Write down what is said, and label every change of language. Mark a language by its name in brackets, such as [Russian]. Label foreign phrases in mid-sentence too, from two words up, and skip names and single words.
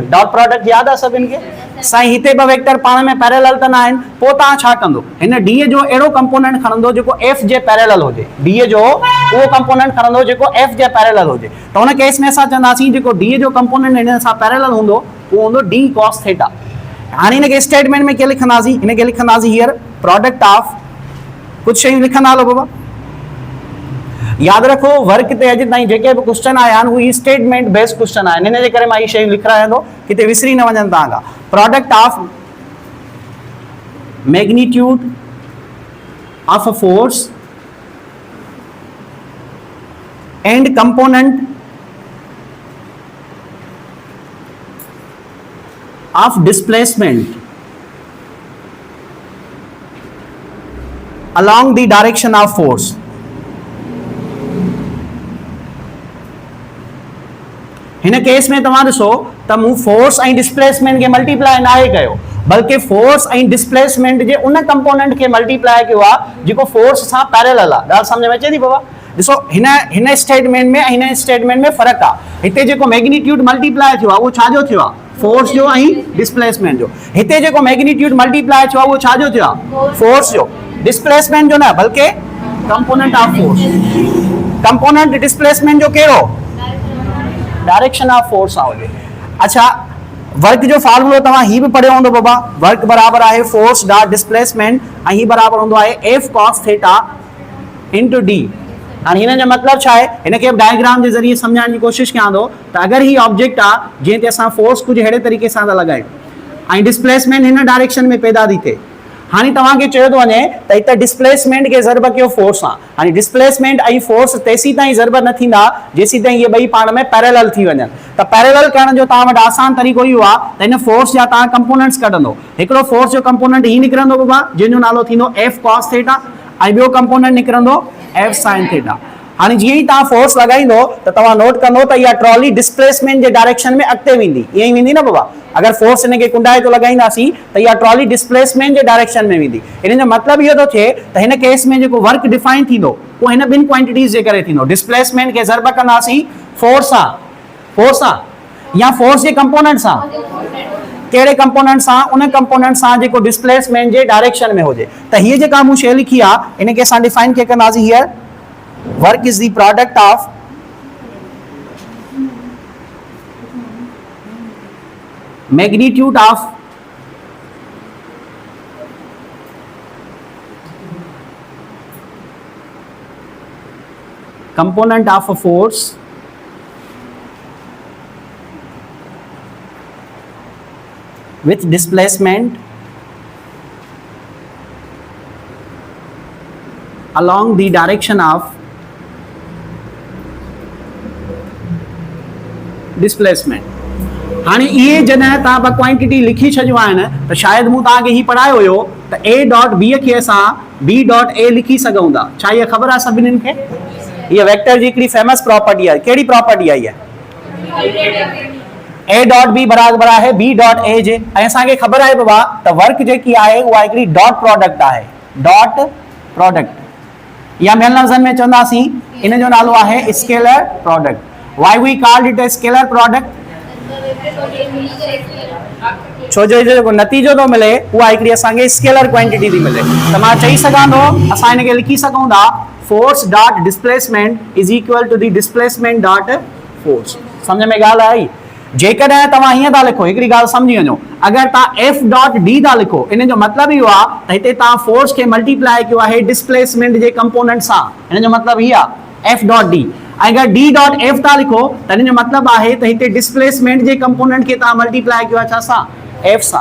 [English] dot product [Sindhi] यादि आहे सभिनि खे? साईं हिते ॿ वेक्टर पाण में पैरेलल त न आहिनि, पोइ तव्हां छा कंदो, हिन डी जो अहिड़ो कंपोनेंट खणंदो जेको एफ जे पैरेलल हुजे। डी जो उहो कंपोनेंट खणंदो जेको एफ जे पैरेलल हुजे। त हुन केस में असां चवंदासीं जेको डी जो कंपोनेंट हिन सां पैरेलल हूंदो उहो हूंदो डी कॉस थीटा। हाणे हिनखे स्टेटमेंट में कीअं लिखंदासीं, हिनखे लिखंदासीं [English] here product of [Sindhi] कुछ शयूं लिखंदा हलो बाबा। यादि रखो वर्क ते अॼु ताईं जेके बि क्वेश्चन आया आहिनि उहे [English] statement based question [Sindhi] आहिनि, हिन जे करे मां इहे शयूं लिखायां थो किथे विसरी न वञनि तव्हां खां। [English] product of magnitude of a force and component of displacement along the direction of force। [Sindhi] हिन केस में तव्हां ॾिसो त मूं फोर्स ऐं डिस्प्लेसमेंट खे मल्टीप्लाई नाहे कयो, बल्कि फोर्स ऐं डिस्प्लेसमेंट जे उन कंपोनेंट खे मल्टीप्लाई कयो आहे जेको फोर्स सां पैरेलल आहे। ॻाल्हि सम्झ में अचे थी बाबा? ॾिसो हिन स्टेटमेंट में ऐं हिन स्टेटमेंट में फ़र्क़ु आहे। हिते जेको मैग्नीट्यूड मल्टीप्लाई थियो आहे उहो छाजो थियो आहे, फोर्स जो ऐं डिस्प्लेसमेंट जो। हिते जेको मैग्नीट्यूड मल्टीप्लाई थियो आहे उहो छाजो थियो आहे, फोर्स जो। डिस्प्लेसमेंट जो न बल्कि [English] component of force. [Sindhi] कंपोनेंट डिस्प्लेसमेंट जो कहिड़ो, [English] direction of force [Sindhi] आहे हुजे। अच्छा, वर्क जो फार्मूलो तव्हां ही भी पढ़ियो हूंदो बाबा, वर्क बराबर आहे [English] force dot displacement [Sindhi] ऐं ही बराबर हूंदो आहे [English] F cos theta into D. [Sindhi] हाणे हिन जो मतिलबु छा आहे, हिनखे डायग्राम जे ज़रिए सम्झाइण जी कोशिशि कयां थो त अगरि ही ऑब्जेक्ट आहे जीअं ते असां फोर्स कुझु अहिड़े तरीक़े सां था लॻायूं ऐं डिस्प्लेसमेंट हिन डायरेक्शन में पैदा थी थिए। हाणे तव्हांखे चयो थो वञे त हिते डिस्प्लेसमेंट खे ज़रब कयो फोर्स सां। हाणे डिस्प्लेसमेंट ऐं फोर्स तेसी ताईं ज़रब न थींदा जेसी ताईं इहे ॿई पाण में पैरेलल थी वञनि। त पैरेलल करण जो तव्हां वटि आसान तरीक़ो इहो आहे त हिन फोर्स जा तव्हां कंपोनेंट्स कढंदो। हिकिड़ो फोर्स जो कंपोनेंट ही निकिरंदो बाबा जंहिंजो नालो थींदो [English] F cos theta [Sindhi] ऐं ॿियो कंपोनेंट निकिरंदो [English] F sine theta. [Sindhi] हाणे जीअं ई तव्हां फोर्स लॻाईंदो त तव्हां नोट कंदो त इहा ट्रॉली डिस्प्लेसमेंट जे डायरेक्शन में अॻिते वेंदी, ईअं ई वेंदी न बाबा। अगर फोर्स हिनखे कुंडाए तो लॻाईंदासीं त इहा ट्रॉली डिस्प्लेसमेंट जे डायरेक्शन में वेंदी। इन जो मतिलबु इहो थो थिए त हिन केस में जेको वर्क डिफाइन थींदो उहो हिन ॿिनि क्वांटिटीज़ जे करे थींदो। डिस्प्लेसमेंट खे ज़रब कंदासीं फोर्स सां या फोर्स जे कंपोनेंट सां। कहिड़े कंपोनेंट सां, उन कंपोनेंट सां जेको डिस्प्लेसमेंट जे डायरेक्शन में हुजे। त हीअ जेका मूं शइ लिखी आहे इनखे असां डिफाइन कीअं कंदासीं, [English] here work is the product of magnitude of component of a force with displacement along the direction of displacement। [Sindhi] हाणे इहे जॾहिं तव्हां ॿ क्वांटिटी लिखी छॾियूं आहिनि त शायदि मूं तव्हांखे ही पढ़ायो हुयो त [English] A dot B [Sindhi] खे असां [English] B dot A [Sindhi] लिखी सघूं था। छा इहा ख़बर आहे सभिनीनि खे? इहा वेक्टर जी हिकिड़ी फेमस प्रॉपर्टी आहे। कहिड़ी प्रॉपर्टी आहे इहा? [English] A dot B [Sindhi] बराबर आहे [English] B dot A [Sindhi] जे। ऐं असांखे ख़बर आहे बाबा त वर्क जेकी आहे उहा हिकिड़ी डॉट प्रोडक्ट आहे। [English] dot product [Sindhi] या ॿियनि लफ़्ज़नि में चवंदासीं इन जो नालो आहे [English] scalar product. why we called it a scalar product? [Sindhi] छो जो जेको नतीजो थो मिले उहा हिकिड़ी असांखे [English] scalar quantity [Sindhi] थी मिले। त मां चई सघां थो, असां हिनखे लिखी सघूं था [English] force dot displacement is equal to the displacement dot force. [Sindhi] सम्झ में ॻाल्हि आई? जेकॾहिं तव्हां हीअं था लिखो, हिकिड़ी ॻाल्हि सम्झी वञो, अगरि तव्हां [English] F dot D [Sindhi] था लिखो इन जो मतिलबु इहो आहे त हिते तव्हां फोर्स खे मल्टीप्लाई कयो आहे डिस्प्लेसमेंट जे कंपोनेंट सां। हिन जो मतिलबु इहो आहे [English] F dot D. [Sindhi] अगर [English] D dot F [Sindhi] था लिखो त हिन जो मतिलबु आहे त हिते डिस्प्लेसमेंट जे कंपोनेंट खे तव्हां मल्टीप्लाई कयो आहे छा सां, एफ सां।